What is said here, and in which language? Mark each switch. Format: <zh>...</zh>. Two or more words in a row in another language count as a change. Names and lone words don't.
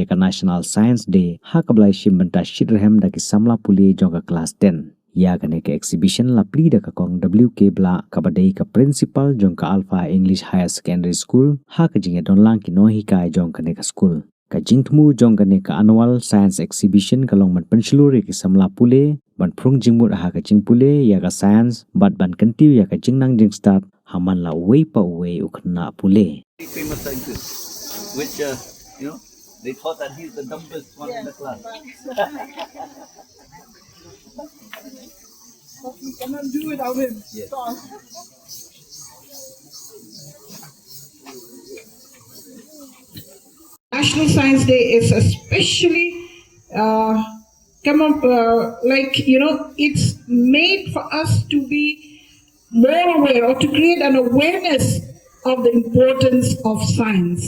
<kha>ka National Science Day ha kablai shimbenta shidrehem da ki samla puli jong ka class 10 ya kane ka exhibition la pli da ka kong WK bla kabadai ka principal jong ka Alpha English Higher Secondary School ha ka jinge don lang ki no hikai jong kane ka school ka jingthmu jong kane ka</kha> <en>annual science exhibition</en> <kha>kalong man pensiluri ki samla pule ban prung jingmut ha ka jingpule ya ka science bat ban kantiu ya ka jingnang jing start haman la way pa way ukna pule</kha> <en>famous scientist which they thought that he's the dumbest one in the class. We cannot do without him. Yes. National Science Day is especially it's made for us to be more aware or to create an awareness of the importance of science.</en>